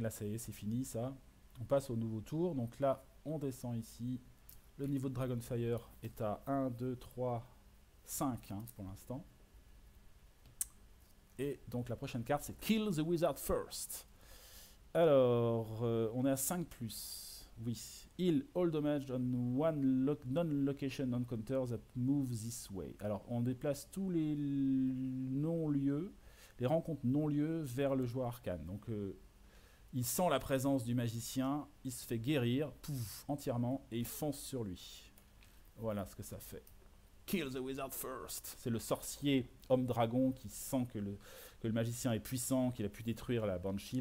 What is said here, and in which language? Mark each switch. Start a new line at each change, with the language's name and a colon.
French: Là, ça y est, c'est fini ça. On passe au nouveau tour. Donc là, on descend ici. Le niveau de Dragonfire est à 1, 2, 3, 5 hein, pour l'instant. Et donc la prochaine carte, c'est Kill the Wizard First. Alors, on est à 5+. Oui.
English: Heal all damage on one non-location encounter that move this way.
French: Alors, on déplace tous les non-lieux, les rencontres non-lieux vers le joueur arcane. Donc, il sent la présence du magicien, il se fait guérir, pouf, entièrement, et il fonce sur lui. Voilà ce que ça fait. Kill the wizard first. C'est le sorcier homme-dragon qui sent que le magicien est puissant, qu'il a pu détruire la Banshee.